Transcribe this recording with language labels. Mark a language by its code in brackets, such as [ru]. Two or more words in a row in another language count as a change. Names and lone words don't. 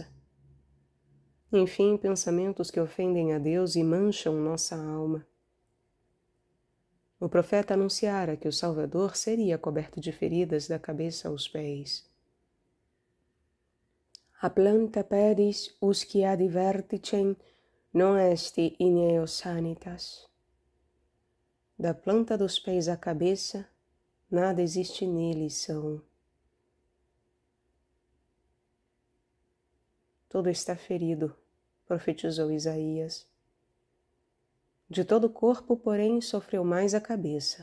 [pt] Enfim, pensamentos que ofendem a Deus e mancham nossa alma. O profeta anunciara que o Salvador seria coberto de feridas da cabeça aos pés. [la] A planta pedis usque ad verticem non est in eo sanitas. [pt] Da planta dos pés à cabeça, nada existe nele são. Todo está ferido, profetizou Isaías. De todo o corpo, porém, sofreu mais a cabeça.